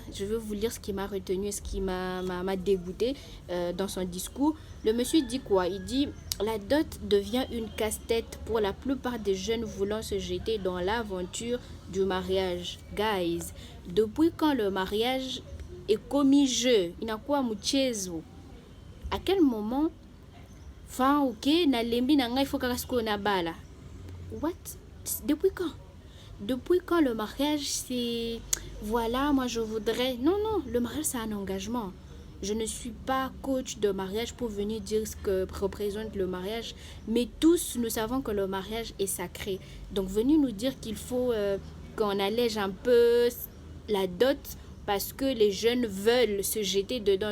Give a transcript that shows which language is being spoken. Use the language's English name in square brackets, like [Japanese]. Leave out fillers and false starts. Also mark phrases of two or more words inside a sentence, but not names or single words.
[French] Je veux vous lire ce qui m'a retenu, ce qui m'a dégoûté dans son discours. Le monsieur dit quoi? Il dit la dot devient une casse-tête pour la plupart des jeunes voulant se jeter dans l'aventure du mariage. Guys, depuis quand le mariage est commis jeu? [Swahili] Inakuwa mchezo. [French] À quel moment? Enfin, [Lingala] ok, na lembi na ngai faut kakasko na bala. [English] What? [French] Depuis quand? Depuis quand le mariage, c'est... Voilà, moi je voudrais... Non, non, le mariage, c'est un engagement. Je ne suis pas coach de mariage pour venir dire ce que représente le mariage. Mais tous, nous savons que le mariage est sacré. Donc, venez nous dire qu'il faut qu'on allège un peu la dot parce que les jeunes veulent se jeter dedans.